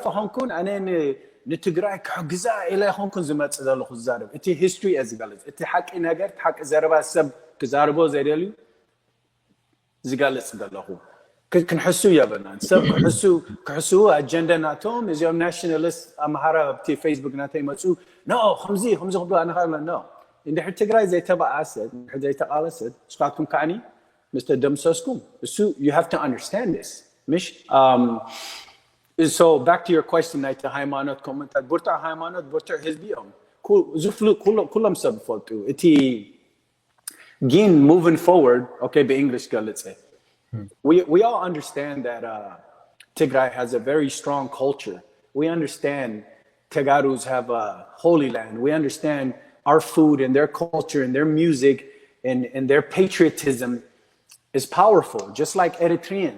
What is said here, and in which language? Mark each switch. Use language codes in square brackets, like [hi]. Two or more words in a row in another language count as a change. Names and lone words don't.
[ti] ኾንኩን ኣነ ንትግራይ ክሕግዛ ኢለ ኾንኩን ዝመፅእ ዘለኹ ዝዛረብ እቲ ሂስትሪ እየ ዝገልፅ እቲ ሓቂ ነገር ሓቂ ዘረባ ሰብ ክዛርቦ ዘይደልዩ ዝገልፅ ዘለኹ ክንሕሱ የብልናን ሰብ ክሕሱ ኣጀንዳ ናቶም እዚኦም ናሽናሊስት ኣምሃራ ኣብቲ ፌስቡክ ናተይ መፁ ኖ ከምዚ ክብሉ ኣነኻለ ኖ እንድሕር ትግራይ ዘይተበኣሰት እንድሕር ዘይተቃለሰት ንስኻትኩም ከዓኒ ምስ ተደምሰስኩም እሱ [en] you have to understand this [ti] ምሽ [en] so back to your question [ti] ናይቲ ሃይማኖት ኮመንታት ቡርታ ሃይማኖት ቡርታ ህዝቢኦም ኩሎም ሰብ ፈልጡ እቲ ግን [en] moving forward okay [ti] በእንግሊሽ ገለፀ [en] we all understand that Tigray has a very strong culture. We understand Tagarus have a holy land. We understand our food and their culture and their music and their patriotism is powerful, just like Eritreans.